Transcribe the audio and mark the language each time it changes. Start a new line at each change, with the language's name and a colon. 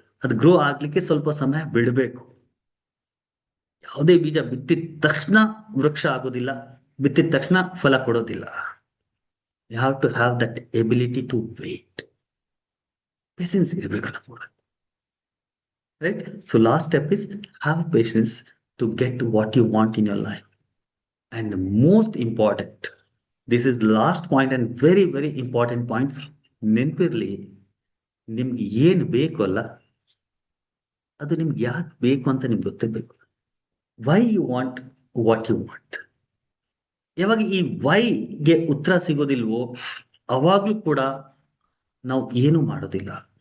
Kannada: ಅದು ಗ್ರೋ ಆಗ್ಲಿಕ್ಕೆ ಸ್ವಲ್ಪ ಸಮಯ ಬಿಡಬೇಕು. ಯಾವುದೇ ಬೀಜ ಬಿತ್ತಿದ ತಕ್ಷಣ ವೃಕ್ಷ ಆಗೋದಿಲ್ಲ, ಬಿತ್ತಿದ ತಕ್ಷಣ ಫಲ ಕೊಡೋದಿಲ್ಲ.
English: You have to have that ability to wait.
Kannada: Patience ಇರಬೇಕು ನಮಗೆ,
English: Right? So last step is have patience to get what you want in your life. And most important, this is the last point and very very important point.
Kannada: ನೆನಪಿರ್ಲಿ, ನಿಮ್ಗೆ ಏನ್ ಬೇಕು ಅಲ್ಲ, ಅದು ನಿಮ್ಗೆ ಯಾಕೆ ಬೇಕು ಅಂತ ನಿಮ್ಗೆ ಗೊತ್ತಿರ್ಬೇಕು.
English: Why you want what you want.
Kannada: ಯಾವಾಗ ಈ ವೈಗೆ ಉತ್ತರ ಸಿಗೋದಿಲ್ವೋ ಅವಾಗ್ಲೂ ಕೂಡ ನಾವು ಏನು ಮಾಡೋದಿಲ್ಲ.